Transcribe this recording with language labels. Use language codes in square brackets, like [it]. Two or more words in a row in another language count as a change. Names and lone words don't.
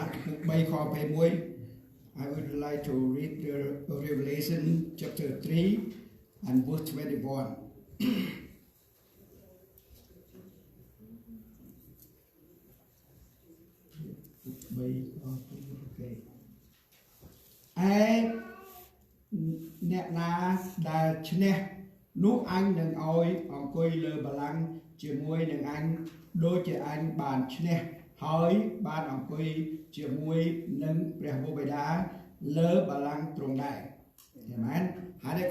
[en] ពុក3ខ21 I would like to read the Revelation chapter 3 and verse 21. Okay. [km] អ្នកណាដែលឈ្នះនោះអញនឹងឲ្យអង្គុយលើបល្ល័ង្កជាមួយនឹងអញដូចជាអញបានឈ្នះហើយបានអង្គុយជាមួយនឹងព្រះវរបិតាលើបល្ល័ង្កទ្រង់ដែរអាមែនហើយនៅខ